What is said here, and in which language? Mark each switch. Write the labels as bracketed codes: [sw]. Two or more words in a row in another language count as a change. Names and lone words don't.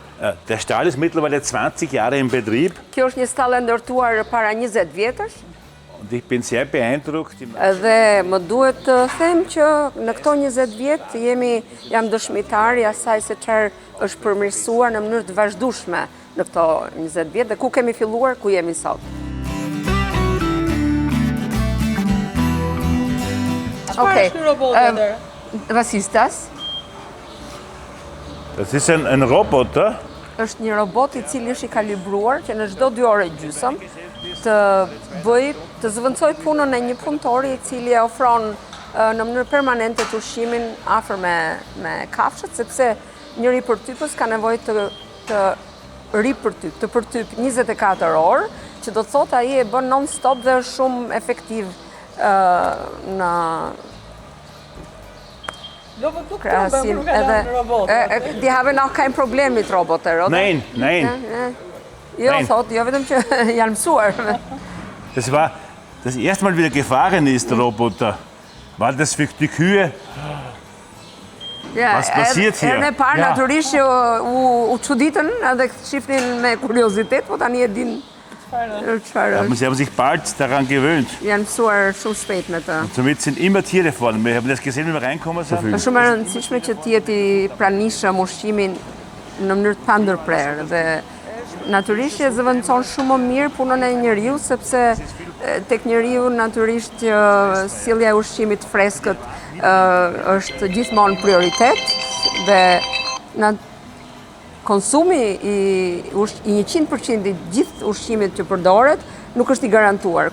[de] Der Stall ist mittlerweile 20 Jahre in Betrieb. [sq] Kjo është një stall e ndërtuar para 20 vjetësh. [de] Und ich bin sehr beeindruckt. [sq] Dhe më duhet të them që në këto 20 vjet jam dëshmitar i asaj se çfarë është përmirësuar në mënyrë të vazhdueshme në këto 20 vjet dhe ku kemi filluar, ku jemi sot. Çfarë është ky robot tjetër? [de] Was ist das? Das ist ein Roboter. [sq] Është një robot i cili është i kalibruar që në çdo 2 orë e gjysmë të zëvendësoj punën e një punëtori i cili e ofron në mënyrë permanente të ushqimin afër me kafshët, sepse një ripërtypës ka nevojë të përtyp 24 orë, që do të thotë ai e bën non-stop dhe është shumë efektiv në krahasim edhe [de] de haben auch kein Problem mit Roboter, oder? Nein, nein. [sq] Jo, thot, jo vetëm që janë mësuar. [de] Das erste Mal wieder gefahren ist, der Roboter. War das für die Kühe? Was passiert hier? [sq] Herën e parë natyrisht që u çuditën edhe shifnin me kuriozitet, po tani e din çfarë. [de] Sie haben sich bald daran gewöhnt. [sq] Janë mësuar shumë shpejt me të. [de] Und somit sind immer Tiere vorne. Wir haben das gesehen, wenn wir reinkommen. [sq] Është shumë e rëndësishme që të jetë i pranishëm ushqimin në mënyrë të pandërprerë dhe natyrisht që zëvendëson shumë më mirë punën e njeriu, sepse tek njeriu natyrisht që sjellja e ushqimit freskët është gjithmonë prioritet dhe konsumi i 100% i gjithë ushqimit që përdoret nuk është i garantuar.